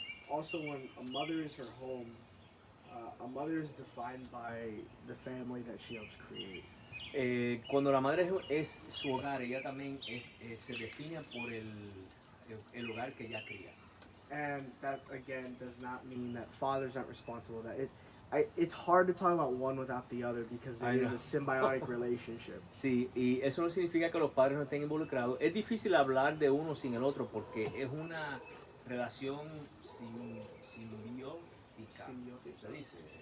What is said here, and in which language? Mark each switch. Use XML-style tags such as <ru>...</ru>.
<en>Also, when a mother is her home, a mother is defined by the family that she helps create.</en> <es>Cuando la madre es su hogar, ella también se define por el hogar que ella cría.</es> <en>And that again does not mean that fathers aren't responsible. It's hard to talk about one without the other because it is a symbiotic relationship.</en> <es>Sí, y eso no significa que los padres no estén involucrados. Es difícil hablar de uno sin el otro porque es una relación simbiótica, se dice.</es>